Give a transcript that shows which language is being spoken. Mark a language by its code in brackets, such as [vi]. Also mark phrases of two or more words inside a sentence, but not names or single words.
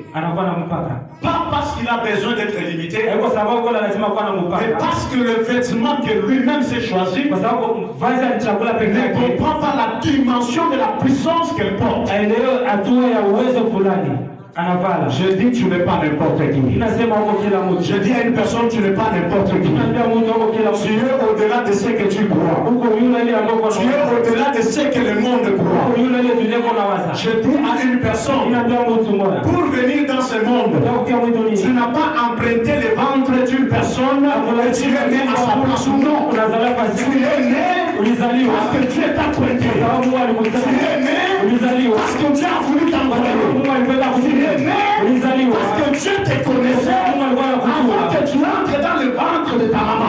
[fr] Pas parce qu'il a besoin d'être limité, mais parce que le vêtement que lui-même s'est choisi ne comprend pas la dimension de la puissance qu'elle porte. [sw] anavala. [fr] Je dis tu n'es pas n'importe qui. [sw] Inasema uko kila mtu. [fr] Je dis à une personne tu n'es pas n'importe qui. [sw] Inaambia mtu uko kila mtu. [fr] Tu es au-delà de ce que tu crois. [sw] Uko yule ile ambaye [fr] Tu es au-delà de ce que le monde croit. [sw] uko yule ile dunia iko nawaza. [fr] Je dis à une personne [sw] Inaambia mtu mmoja. [fr] pour venir dans ce monde, tu n'as pas emprunté le ventre d'une personne et tu es né à sa place ou non. Tu es né parce que Dieu t'a pointé. Tu es né parce que Dieu a voulu t'envoyer. Tu es né parce que Dieu te connaissait avant que tu entres dans le ventre de ta maman.